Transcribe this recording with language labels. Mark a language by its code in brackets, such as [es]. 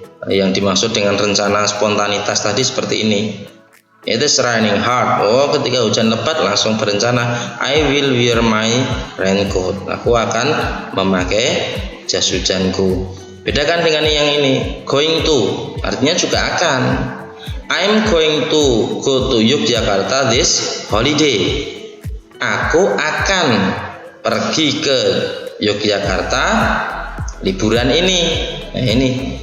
[id] Yang dimaksud dengan rencana spontanitas tadi seperti ini. [en] It is raining hard. [id] Oh, ketika hujan lebat langsung berencana [en] I will wear my raincoat. [id] Aku akan memakai jas hujanku. Bedakan dengan yang ini, going to artinya juga akan. [en] I'm going to go to Yogyakarta this holiday. [id] Aku akan pergi ke Yogyakarta liburan ini.